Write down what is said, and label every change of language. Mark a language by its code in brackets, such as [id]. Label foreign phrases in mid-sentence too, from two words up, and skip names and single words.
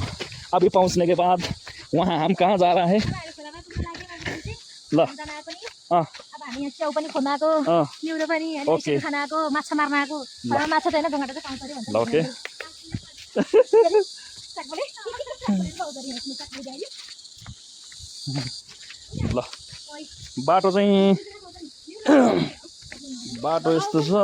[hi] अभी पहुंचने के बाद वहाँ हम कहाँ जा रहा है ल। [ne] अब हामी यहाँ च्याउ पनि खोज्न आएको, निउरो पनि हैन खान आएको, माछा मार्न आएको। माछा चाहिँ हैन ढुङ्गाटा चाहिँ पाउँछ अरे भन्छ। ल ओके। ल बाटो चाहिँ बाटो यस्तो छ।